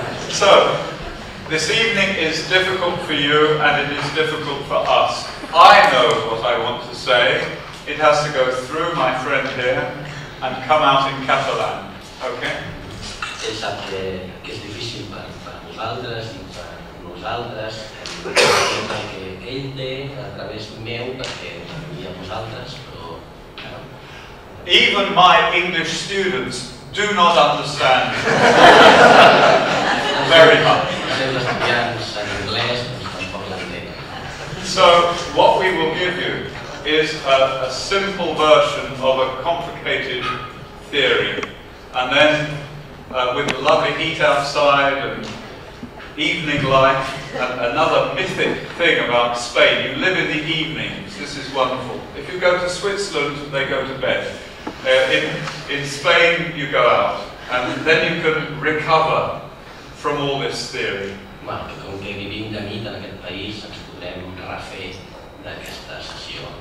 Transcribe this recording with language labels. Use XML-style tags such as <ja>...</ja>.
<en>So, this evening is difficult for you and it is difficult for us. I know what I want to say. It has to go through my friend here and come out in Catalan. Okay?</en> <ca>Ell sap que és difícil per vosaltres i per nosaltres, perquè ell té a través meu perquè us envia a vosaltres, però...</ca> <en>Even my English students do not understand very much.</en> <ca>Els estudiants en anglès tampoc l'entenen.</ca> <en>So, what we will give you is a simple version of a complicated theory. And then, with the lovely heat outside and evening light, and another mythic thing about Spain, you live in the evenings. This is wonderful. If you go to Switzerland, they go to bed. In Spain, you go out. And then you can recover from all this theory.</en> <ca>Bueno, que com que vivim de nit en aquest país, ens podrem refer d'aquesta sessió.</ca>